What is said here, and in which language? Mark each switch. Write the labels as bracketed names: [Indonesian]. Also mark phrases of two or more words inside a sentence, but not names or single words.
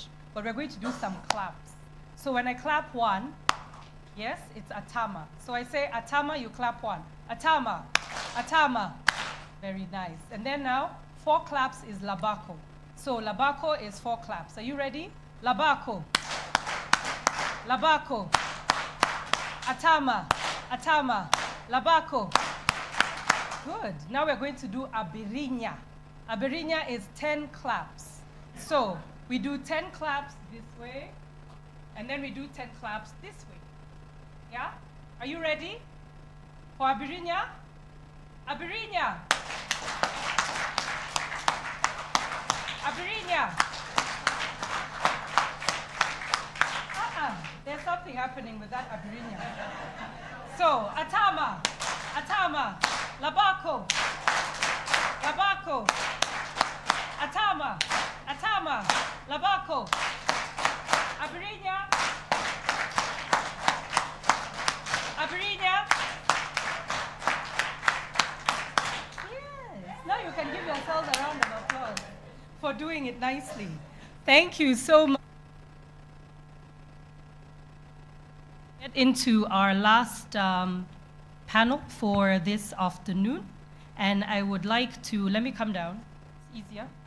[English] But we're going to do some claps. So when I clap one, yes, it's Atama. So I say Atama, you clap one. Atama, Atama. Very nice. And then now, 4 claps is Labako. So Labako is 4 claps. Are you ready? Labako. Labako. Atama, Atama. Labako. Good. Now we're going to do Abirinya. Abirinya is 10 claps. So we do 10 claps this way, and then we do 10 claps this way. Yeah? Are you ready for Abirinya? Abirinya. Abirinya. There's something happening with that Abirinya. So, Atama, Atama, Labako, Labako, Atama, Atama, Labako, Abirinya, Abirinya. Yes, now you can give yourselves a round of applause for doing it nicely. Thank you so much. Get into our last panel for this afternoon, and I would like to, let me come down, it's easier.